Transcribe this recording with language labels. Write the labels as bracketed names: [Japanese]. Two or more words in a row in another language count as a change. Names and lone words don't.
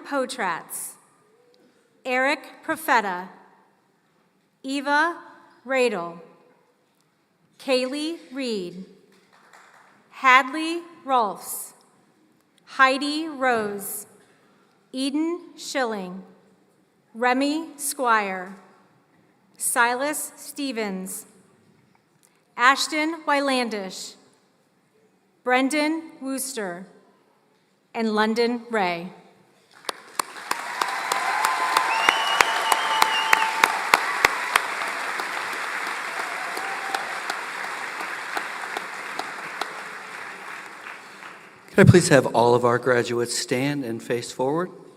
[English] Potratz, Eric Profeta, Eva Radel, Kaylee Reed, Hadley Rolfs, Heidi Rose, Eden Schilling, Remy Squire, Silas Stevens, Ashton Wylandish, Brendan Wooster, and London Ray. Could I please have all of our graduates stand and face forward?